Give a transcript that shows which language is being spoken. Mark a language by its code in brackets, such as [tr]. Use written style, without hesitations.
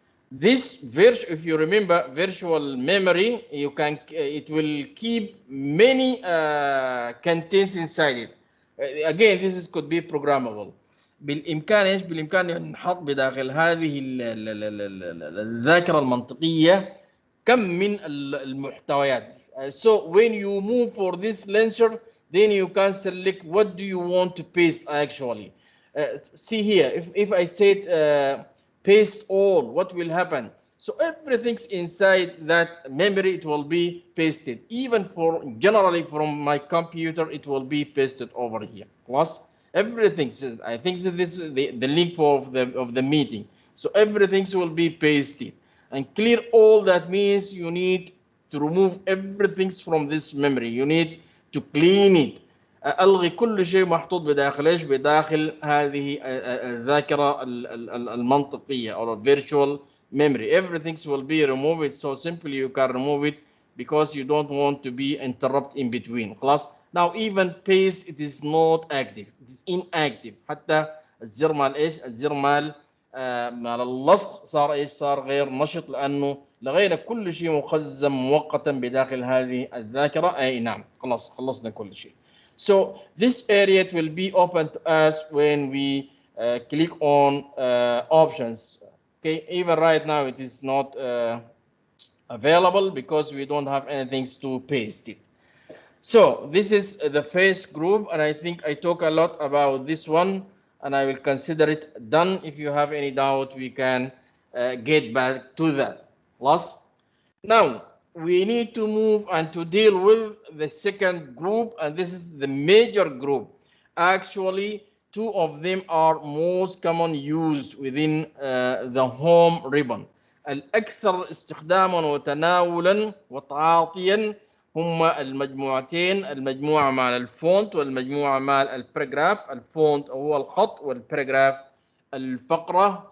[en] This if you remember virtual memory, you can it will keep many contents inside it. Again, this is could be programmable. [ar] بالامكان ان نحط بداخل هذه الذاكره المنطقيه كم من المحتويات. [en] So when you move for this launcher, then you can select what do you want to paste actually. See here, if I said paste all, what will happen? So everything's inside that memory, it will be pasted. Even for generally from my computer, it will be pasted over here. Plus everything. I think this is the link of the meeting. So everything will be pasted. And clear all, that means you need to remove everything from this memory. You need to clean it. [ar] الغي كل شيء محطوط بداخل ايش؟ بداخل هذه الذاكره المنطقيه [en] or virtual memory. Everything will be removed. So simply you can remove it because you don't want to be interrupt in between. [ar] خلاص. [en] Now even paste, it is not active, it is inactive. [ar] حتى الزر مال ايش؟ الزر مال مال اللصق صار ايش؟ صار غير نشط، لانه لغينا كل شيء مخزن مؤقتا بداخل هذه الذاكره. اي نعم، خلاص خلصنا كل شيء. [en] So this area will be open to us when we click on options. Okay, even right now it is not available because we don't have anything to paste it. So this is the first group, and I think I talk a lot about this one, and I will consider it done. If you have any doubt, we can get back to that. Last. Now, we need to move and to deal with the second group, and this is the major group. Actually, two of them are most common used within the home ribbon. [ar] الأكثر استخداما وتناولا وتعاطيا هما المجموعتين، المجموعة مع الفونت والمجموعة مع الباراجراف. الفونت هو الخط والباراجراف الفقرة.